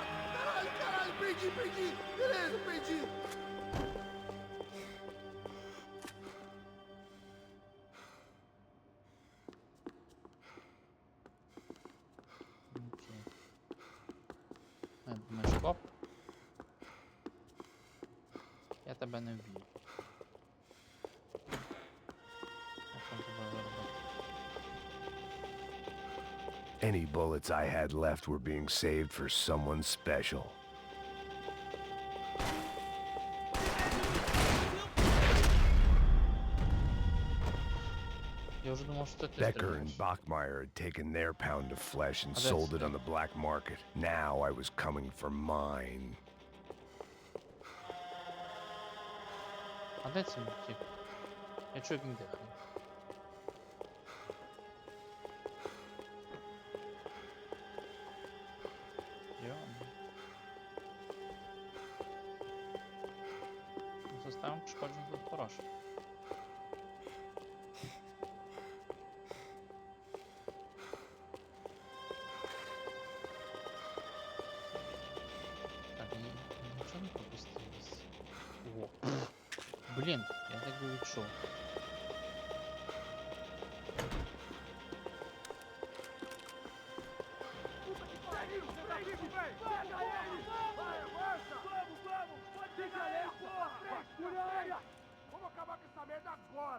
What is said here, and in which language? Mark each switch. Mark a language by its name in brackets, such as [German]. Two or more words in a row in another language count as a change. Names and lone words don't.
[Portuguese] Caralho, caralho, perdi, perdi! Beleza, perdi! [Ukrainian] Окей. Думаєш, коп? Я тебе не вб'ю. Як там тебе виробити? [English] Any bullets I had left were being saved for someone special. [Ukrainian] Я вже думав, що це ти [English] Becker and [Ukrainian] стріляєш. [English] Bachmeyer had taken their pound of flesh and Oh, that's sold it on good. the black market. Now I was coming for mine. [Ukrainian] А де це він втік? Я чую, як він дихає. Система пошкоджень тут хороша. Так, нічого не пропустилось. О, блін, я так би відчув. [Portuguese] Vamos acabar com essa merda agora!